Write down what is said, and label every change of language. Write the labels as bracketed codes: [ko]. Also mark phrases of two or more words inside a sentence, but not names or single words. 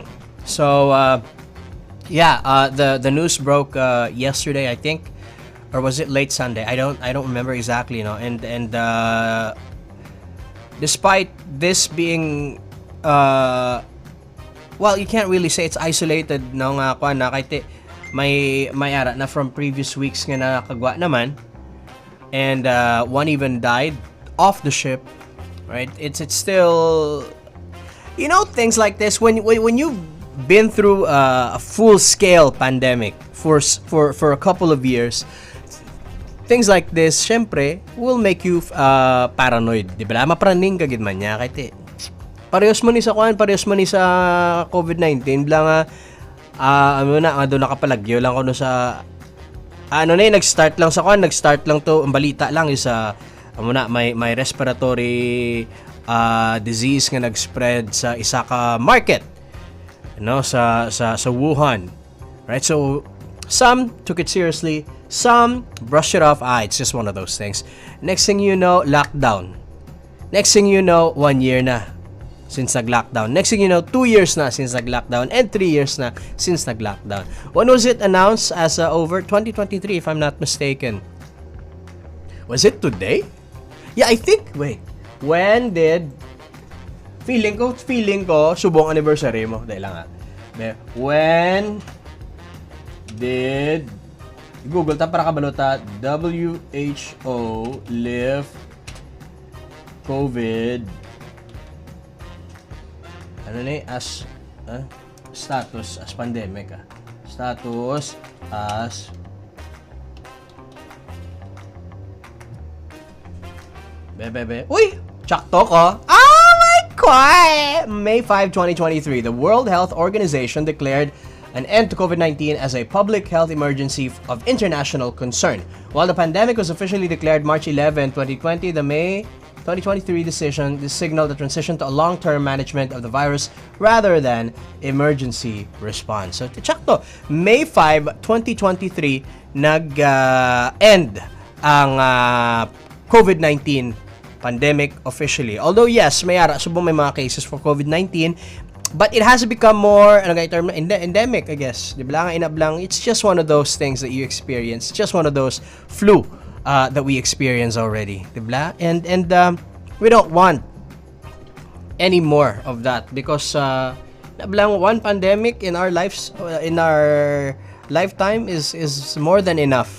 [en] So, the news broke yesterday, I think, or was it late Sunday? I don't remember exactly, And despite this being well, you can't really say it's isolated [hil] nga kahit may ara na from previous weeks nga nakagwa naman, [en] and one even died off the ship, right? It's still, things like this when you've been through a full-scale pandemic for a couple of years, things like this syempre will make you paranoid, [hil] di ba? Mapraning ka gid man nya kahit parehas man ni sa COVID-19 lang doon nakapalagyo lang ko no sa nag-start lang to ang balita lang is may [en] respiratory disease [hil] nga nag-spread sa isa ka market sa Wuhan, [en] right? So some took it seriously, some brushed it off. It's just one of those things. Next thing you know, lockdown. Next thing you know, 1 year na since nag-lockdown. Next thing you know, 2 years na since nag-lockdown, and 3 years na since nag-lockdown. When was it announced as over? 2023, if I'm not mistaken. Was it today? Yeah, I think. Wait. When did... [hil] Feeling ko, subong anniversary mo. [tl] Dahil lang [en] when did... [hil] Google ta para kabalota. [en] WHO lift COVID as status as pandemic status as [hil] uy, tsakto ko. [en] Oh my God! May 5, 2023, the World Health Organization declared an end to COVID-19 as a public health emergency of international concern. While the pandemic was officially declared March 11, 2020, the May 2023 decision signaled the transition to a long-term management of the virus rather than emergency response. So, check to. [hil] May 5, 2023, nag-end ang COVID-19 pandemic officially. [en] Although, yes, [hil] may mga [en] cases for COVID-19, but it has become more endemic, I guess. [hil] Di ba lang inablang, [en] it's just one of those things that you experience. It's just one of those flu that we experience already. [hil] Di ba? [en] And we don't want any more of that because one pandemic in our lives, in our lifetime is more than enough.